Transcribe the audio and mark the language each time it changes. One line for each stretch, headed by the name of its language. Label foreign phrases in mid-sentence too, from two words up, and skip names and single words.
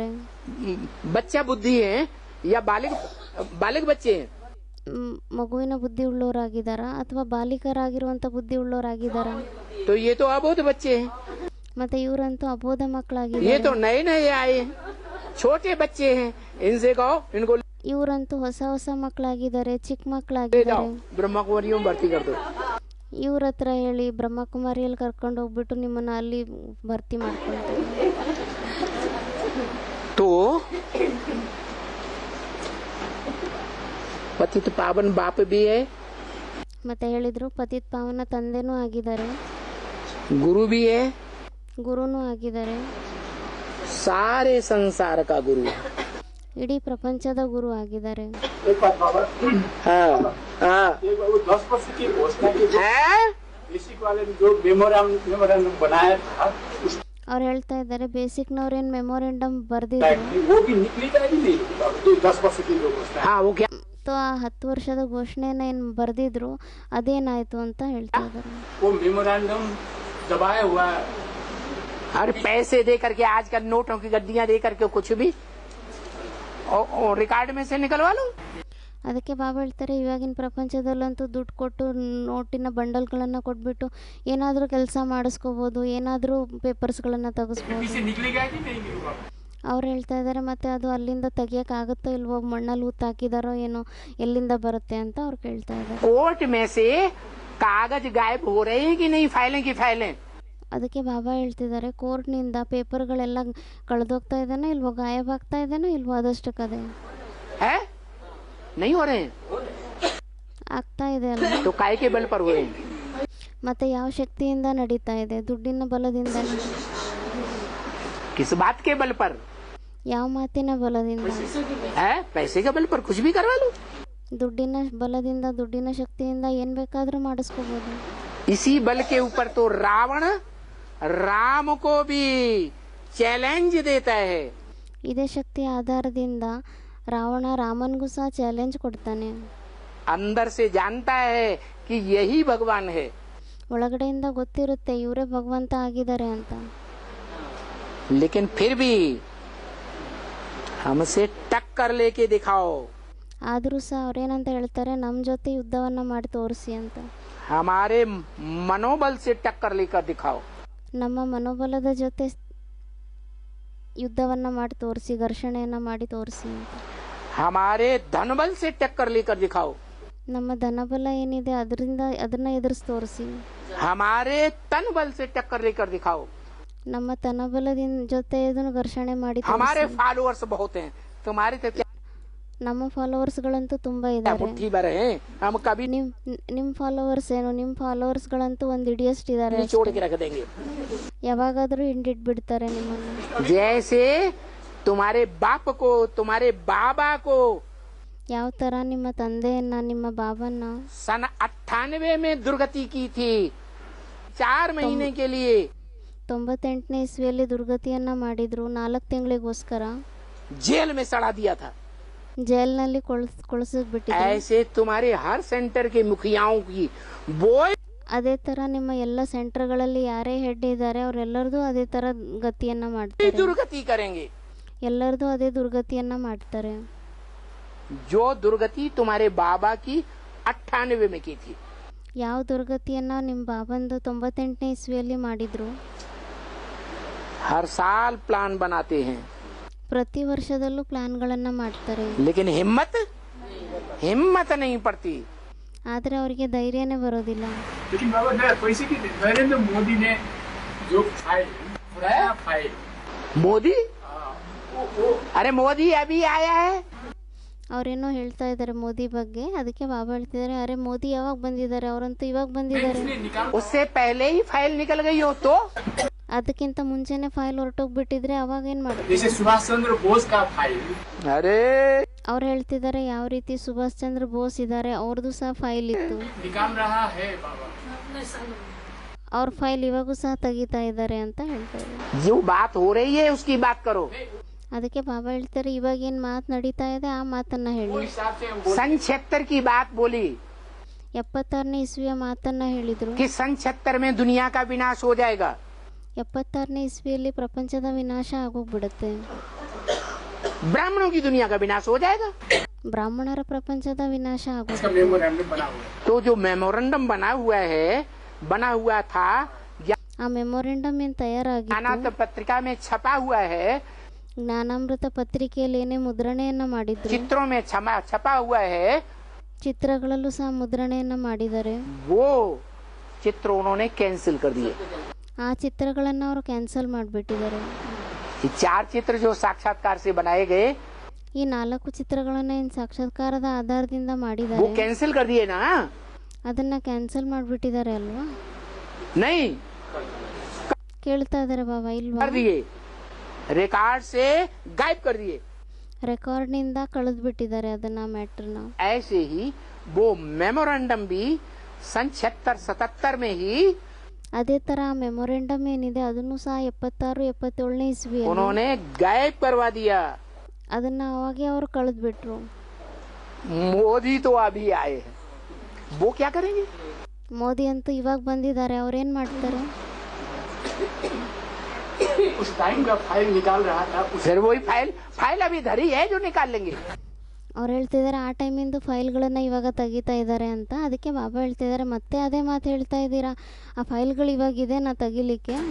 Hindi: बच्चा बुद्धि है या बालिग बच्चे हैं?
Kannada: ಮಗುವಿನ ಬುದ್ಧಿ ಉಳ್ಳವರಾಗಿದ್ದಾರಾ ಅಥವಾ ಬಾಲಿಕರಾಗಿರುವಂತ ಬುದ್ಧಿ ಉಳ್ಳವರಾಗಿದ್ದಾರಾ?
Hindi: तो ये तो अबोध बच्चे हैं।
Kannada: ಮತ್ತೆ ಇವರಂತೂ ಅಬೋಧ
Hindi: ये
Kannada: ಮಕ್ಕಳಾಗಿದ್ದಾರೆ.
Hindi: तो नए नए आए हैं, छोटे बच्चे हैं, इनसे कहो इनको
Kannada: ಇವರಂತೂ ಹೊಸ ಹೊಸ ಮಕ್ಕಳಾಗಿದ್ದಾರೆ, ಚಿಕ್ಕ
Hindi: ले
Kannada: ಮಕ್ಕಳಾಗಿದ್ದಾರೆ.
Hindi: जाओ ब्रह्मा कुमारियों में भर्ती कर दो।
Kannada: ಇವ್ರ ಹತ್ರ ಹೇಳಿ ಬ್ರಹ್ಮಕುಮಾರಿಯಲ್ಲಿ ಕರ್ಕೊಂಡು ಹೋಗ್ಬಿಟ್ಟು ನಿಮ್ಮನ್ನ ಅಲ್ಲಿ ಭರ್ತಿ ಮಾಡ್ಕೊಳ್ತಾರೆ.
Hindi: तो पतित पावन बाप भी है,
Kannada: ಮತ್ತೆ ಹೇಳಿದ್ರು ಪತಿತ್ ಪಾವನ ತಂದೆನೂ ಆಗಿದ್ದಾರೆ,
Hindi: गुरु भी है,
Kannada: ಗುರುನೂ ಆಗಿದ್ದಾರೆ,
Hindi: सारे संसार का गुरु है।
Kannada: ಇಡೀ ಪ್ರಪಂಚದ ಗುರು ಆಗಿದ್ದಾರೆ.
Hindi: एक बात बाबा, हाँ हाँ एक बार वो 10 वर्ष की घोषणा की जो है? बेसिक वाले ने जो मेमोरेंडम बनाया था उस
Kannada: ಅವ್ರು ಹೇಳ್ತಾ ಇದ್ದಾರೆ ಬೇಸಿಕ್ನವ್ರೇನು ಮೆಮೊರೆಂಡಮ್ ಬರೆದಿದ್ರು
Hindi: टाइप की वो भी निकली था कि नहीं? जो 10 वर्ष की जो घोषणा है। हाँ वो क्या
Kannada: ಆ 10 ವರ್ಷದ ಘೋಷಣೆನ ಏನು ಬರೆದಿದ್ರು ಅದೇನಾಯ್ತು ಅಂತ ಹೇಳ್ತಾ ಇದ್ದಾರೆ.
Hindi: वो मेमोरेंडम दबाया हुआ है। अरे पैसे दे करके आजकल नोटों की गड्डियां दे करके कुछ भी और रिकॉर्ड में से निकलवा लो।
Kannada: ಅದಕ್ಕೆ ಬಾಬಾ ಹೇಳ್ತಾರೆ ಇವಾಗಿನ ಪ್ರಪಂಚದಲ್ಲಂತೂ ದುಡ್ಡು ಕೊಟ್ಟು ನೋಟಿನ ಬಂಡಲ್ಗಳನ್ನು ಕೊಟ್ಬಿಟ್ಟು ಏನಾದರೂ ಕೆಲಸ ಮಾಡಿಸ್ಕೋಬೋದು, ಏನಾದರೂ ಪೇಪರ್ಸ್ಗಳನ್ನು ತೆಗೆಸ್ಬೋದು.
Hindi: पीछे निकलेगा कि नहीं निकलेगा?
Kannada: ಅವ್ರು ಹೇಳ್ತಾ ಇದ್ದಾರೆ ಮತ್ತೆ ಅದು ಅಲ್ಲಿಂದ ತೆಗಿಯೋಕ್ಕಾಗುತ್ತೋ ಇಲ್ವೋ, ಮಣ್ಣಲ್ಲಿ ಹೂತಾಕಿದಾರೋ ಏನೋ, ಎಲ್ಲಿಂದ ಬರುತ್ತೆ ಅಂತ ಅವ್ರು ಕೇಳ್ತಾ ಇದ್ದಾರೆ.
Hindi: कोर्ट में से कागज गायब हो रहे हैं कि नहीं, फाइलें की फाइलें?
Kannada: ಅದಕ್ಕೆ ಬಾಬಾ ಹೇಳ್ತಿದ್ದಾರೆ ಕೋರ್ಟ್ನಿಂದ ಪೇಪರ್ಗಳೆಲ್ಲ ಕಳೆದೋಗ್ತಾ ಇದ್ದಾನೋ ಇಲ್ವೋ, ಗಾಯಬ್ ಆಗ್ತಾ ಇದ್ದಾನೋ ಇಲ್ವೋ, ಅದಷ್ಟಕ್ಕದೇ
Hindi: है नहीं हो रहे हैं
Kannada: ಆಗ್ತಾ ಇದೆ ಅಲ್ಲ.
Hindi: तो काय के बल पर हुए हैं?
Kannada: ಮತ್ತೆ ಯಾವ ಶಕ್ತಿಯಿಂದ ನಡೀತಾ ಇದೆ? ದುಡ್ಡಿನ ಬಲದಿಂದ,
Hindi: किस बात के बल पर
Kannada: ಯಾವ ಮಾತಿನ ಬಲದಿಂದ?
Hindi: है? पैसे के बल पर कुछ भी करवा लो।
Kannada: ದುಡ್ಡಿನ ಬಲದಿಂದ, ದುಡ್ಡಿನ ಶಕ್ತಿಯಿಂದ ಏನ್ ಬೇಕಾದ್ರೂ ಮಾಡಿಸ್ಕೋಬಹುದು.
Hindi: इसी बल के ऊपर तो रावण राम को भी चैलेंज देता है।
Kannada: ಇದೇ ಶಕ್ತಿ ಆಧಾರದಿಂದ ರಾವಣ ರಾಮನ್ಗೂ ಸಹ ಚಾಲೆಂಜ್ ಕೊಡ್ತಾನೆ.
Hindi: अंदर से जानता है कि यही भगवान है,
Kannada: ಒಳಗಡೆಯಿಂದ ಗೊತ್ತಿರುತ್ತೆ ಇವರೇ ಭಗವಂತ ಆಗಿದ್ದಾರೆ ಅಂತ.
Hindi: लेकिन फिर भी हमसे टक्कर लेके दिखाओ,
Kannada: ಆದರೂ ಸಹ ಅವ್ರೇನಂತ ಹೇಳ್ತಾರೆ ನಮ್ಮ ಜೊತೆ ಯುದ್ಧವನ್ನ ಮಾಡಿ ತೋರಿಸಿ ಅಂತ.
Hindi: हमारे मनोबल से टक्कर लेकर दिखाओ।
Kannada: ನಮ್ಮ ಮನೋಬಲದ ಜೊತೆ ಯುದ್ಧವನ್ನ ಮಾಡಿ ತೋರಿಸಿ, ಘರ್ಷಣೆಯನ್ನ ಮಾಡಿ ತೋರಿಸಿ ಅಂತ.
Hindi: हमारे धन बल से टक्कर लेकर दिखाओ,
Kannada: ನಮ್ಮ ಧನಬಲ ಏನಿದೆ ಅದನ್ನ ಎದುರಿಸಿ ತೋರಿಸಿ.
Hindi: हमारे तन बल से टक्कर लेकर दिखाओ।
Kannada: ನಮ್ಮ ತನಬಲದಿಂದ ಜೊತೆ ಇದನ್ನು ಘರ್ಷಣೆ ಮಾಡಿ
Hindi: हमारे
Kannada: ತೋರಿಸಿ.
Hindi: फॉलोअर्स बहुत हैं, तुम्हारे तो क्या
Kannada: ನಮ್ಮ ಫಾಲೋವರ್ಸ್ಗಳಂತೂ ತುಂಬಾ ಇದ್ದಾರೆ.
Hindi: मुट्ठी भर हैं, हम कभी
Kannada: ನಿಮ್ ಫಾಲೋವರ್ಸ್ ಏನು, ನಿಮ್ಮ ಫಾಲೋವರ್ಸ್ಗಳಂತೂ ಒಂದು ಇಡಿಯಸ್ಟ್ ಇದ್ದಾರೆ,
Hindi: निचोड़ के रख देंगे।
Kannada: ಯಾವಾಗಾದ್ರೂ ಹಿಂಡಿಟ್ಬಿಡ್ತಾರೆ ನಿಮ್ಮನ್ನು.
Hindi: जैसे तुम्हारे बाप को, तुम्हारे बाबा को
Kannada: ಯಾವ ತರ ನಿಮ್ಮ ತಂದೆಯನ್ನ, ನಿಮ್ಮ ಬಾಬನ್ನ
Hindi: सन 98 में दुर्गति की थी, 4 महीने के लिए
Kannada: 98ನೇ ಇಸ್ವಿಯಲ್ಲಿ ದುರ್ಗತಿಯನ್ನ ಮಾಡಿದ್ರು, 4 ತಿಂಗಳಿಗೋಸ್ಕರ
Hindi: जेल में सड़ा दिया था।
Kannada: ಜೈಲ್ನಲ್ಲಿ ಕೊಳಿಸ್ಬಿಟ್ಟಿದ್ರು.
Hindi: ऐसे तुम्हारे हर सेंटर के मुखियाओं की वो
Kannada: ಅದೇ ತರ ನಿಮ್ಮ ಎಲ್ಲ ಸೆಂಟರ್ಗಳಲ್ಲಿ ಯಾರೇ ಹೆಡ್ ಇದ್ದಾರೆ ಅವರೆಲ್ಲರದು ಅದೇ ತರ ಗತಿಯನ್ನ ಮಾಡ್ತಾರೆ,
Hindi: दुर्गति करेंगे।
Kannada: ಎಲ್ಲರದು ಅದೇ ದುರ್ಗತಿಯನ್ನ ಮಾಡ್ತಾರೆ.
Hindi: जो दुर्गति तुम्हारे बाबा की 98 में की थी,
Kannada: ಯಾವ ದುರ್ಗತಿಯನ್ನ ನಿಮ್ಮ ಬಾಬಂದು 98ನೇ ಇಸ್ವಿಯಲ್ಲಿ ಮಾಡಿದ್ರು.
Hindi: हर साल प्लान बनाते हैं,
Kannada: ಪ್ರತಿ ವರ್ಷದಲ್ಲೂ ಪ್ಲಾನ್ಗಳನ್ನ ಮಾಡ್ತಾರೆ,
Hindi: लेकिन हिम्मत नहीं पड़ती।
Kannada: ಆದ್ರೆ ಅವರಿಗೆ ಧೈರ್ಯನೇ ಬರೋದಿಲ್ಲ.
Hindi: लेकिन बाबा पैसे की नरेंद्र मोदी ने जो फाइल मोदी, अरे मोदी अभी आया है,
Kannada: ಅವ್ರೇನೋ ಹೇಳ್ತಾ ಇದ್ದಾರೆ ಮೋದಿ ಬಗ್ಗೆ. ಅದಕ್ಕೆ ಬಾಬಾ ಹೇಳ್ತಿದ್ದಾರೆ ಅರೆ ಮೋದಿ ಯಾವಾಗ ಬಂದಿದ್ದಾರೆ, ಅವರಂತೂ ಇವಾಗ ಬಂದಿದ್ದಾರೆ.
Hindi: उससे पहले ही फाइल निकल गई हो तो
Kannada: ಅದಕ್ಕಿಂತ ಮುಂಚೆನೆ ಫೈಲ್ ಹೊರಟೋಗ್ಬಿಟ್ಟಿದ್ರೆ ಅವಾಗ ಏನ್ ಮಾಡೋದು?
Hindi: जैसे सुभाष चंद्र बोस का फाइल, अरे
Kannada: ಅವ್ರು ಹೇಳ್ತಿದ್ದಾರೆ ಯಾವ ರೀತಿ ಸುಭಾಷ್ ಚಂದ್ರ ಬೋಸ್ ಇದ್ದಾರೆ ಅವ್ರದ್ದು ಸಹ ಫೈಲ್ ಇತ್ತು,
Hindi: निकाल रहा है बाबा।
Kannada: ಅವ್ರ ಫೈಲ್ ಇವಾಗೂ ಸಹ ತೆಗಿತಾ ಇದ್ದಾರೆ ಅಂತ ಹೇಳ್ತಾ ಇದ್ದಾರೆ.
Hindi: जो बात हो रही है उसकी बात करो।
Kannada: ಅದಕ್ಕೆ ಬಾಬಾ ಹೇಳ್ತಾರೆ ಇವಾಗ ಏನ್ ಮಾತು ನಡೀತಾ ಇದೆ ಆ ಮಾತನ್ನ ಹೇಳಿ.
Hindi: सन 76 की बात बोली
Kannada: 76ನೇ ಇಸ್ವಿಯ ಮಾತನ್ನ ಹೇಳಿದ್ರು.
Hindi: कि सन 76 में दुनिया का विनाश हो जाएगा।
Kannada: 76ನೇ ಇಸ್ವಿಯಲ್ಲಿ ಪ್ರಪಂಚದ ವಿನಾಶ ಆಗೋಗ್ಬಿಡುತ್ತೆ,
Hindi: ब्राह्मणों की दुनिया का विनाश हो जाएगा।
Kannada: ಬ್ರಾಹ್ಮಣರ ಪ್ರಪಂಚದ ವಿನಾಶ
Hindi: इसका
Kannada: ಆಗೋಗುತ್ತೆ.
Hindi: मेमोरेंडम बना हुआ है। तो जो मेमोरेंडम बना हुआ था,
Kannada: ಆ ಮೆಮೊರೆಂಡಮ್ ಏನು ತಯಾರಾಗಿತ್ತು
Hindi: अनाथ पत्रिका में छपा हुआ है,
Kannada: ಜ್ಞಾನಾಮೃತ ಪತ್ರಿಕೆಯಲ್ಲಿ ಏನೇ ಮುದ್ರಣೆಯನ್ನ ಮಾಡಿದ್ರು,
Hindi: चित्रों में छपा हुआ है,
Kannada: ಚಿತ್ರಗಳಲ್ಲೂ ಸಹ ಮುದ್ರಣೆಯನ್ನ ಮಾಡಿದ್ದಾರೆ.
Hindi: वो चित्र उन्होंने कैंसिल कर दिए.
Kannada: ಆ ಚಿತ್ರಗಳನ್ನ ಅವರು ಕ್ಯಾನ್ಸಲ್ ಮಾಡಿಬಿಟ್ಟಿದ್ದಾರೆ.
Hindi: ये 4 चित्र जो साक्षात्कार से बनाए गए,
Kannada: ಈ 4 ಚಿತ್ರಗಳನ್ನ ಏನು ಸಾಕ್ಷಾತ್ಕಾರದ ಆಧಾರದಿಂದ
Hindi: वो
Kannada: ಮಾಡಿದ್ದಾರೆ,
Hindi: कैंसिल कर दिए ना?
Kannada: ಅದನ್ನ ಕ್ಯಾನ್ಸಲ್ ಮಾಡಿಬಿಟ್ಟಿದ್ದಾರೆ ಅಲ್ವಾ?
Hindi: नहीं
Kannada: ಕೇಳ್ತಾ ಇದ್ದಾರೆ ಬಾಬಾ ಇಲ್ವಾ?
Hindi: कर दिए, रिकॉर्ड से गायब कर दिए.
Kannada: ರೆಕಾರ್ಡ್ನಿಂದ ಕಳೆದು ಬಿಟ್ಟಿದ್ದಾರೆ ಅದನ್ನ ಮ್ಯಾಟ್ರನ್ನ.
Hindi: ऐसे ही वो मेमोरेंडम भी सन 76-77 में ही
Kannada: ಅದೇ ತರ ಮೆಮೊರೆಂಡಮ್ ಏನಿದೆ ಅದನ್ನು ಸಹ 76-77ನೇ ಇಸ್ವಿಯಲ್ಲಿ
Hindi: उन्होंने गायब करवा दिया.
Kannada: ಅದನ್ನ ಅವಾಗೆ ಅವರು ಕಳೆದು ಬಿಟ್ರು.
Hindi: मोदी तो अभी आए हैं, वो क्या करेंगे?
Kannada: ಮೋದಿ ಅಂತೂ ಇವಾಗ ಬಂದಿದ್ದಾರೆ, ಅವ್ರೇನ್ ಮಾಡ್ತಾರೆ?
Hindi: उस टाइम का फाइल निकाल रहा था, फिर वही फाइल अभी धरी है जो निकाल लेंगे.
Kannada: ಅವ್ರು ಹೇಳ್ತಿದ್ದಾರೆ ಆ ಟೈಮಿಂದು ಫೈಲ್ಗಳನ್ನ ಇವಾಗ ತೆಗಿತಾ ಇದ್ದಾರೆ ಅಂತ. ಅದಕ್ಕೆ ಬಾಬಾ ಹೇಳ್ತಿದ್ದಾರೆ ಮತ್ತೆ ಅದೇ ಮಾತು ಹೇಳ್ತಾ ಇದ್ದೀರಾ, ಆ ಫೈಲ್ಗಳು ಇವಾಗಿದೆ ನಾ ತೆಗಿಲಿಕ್ಕೆ.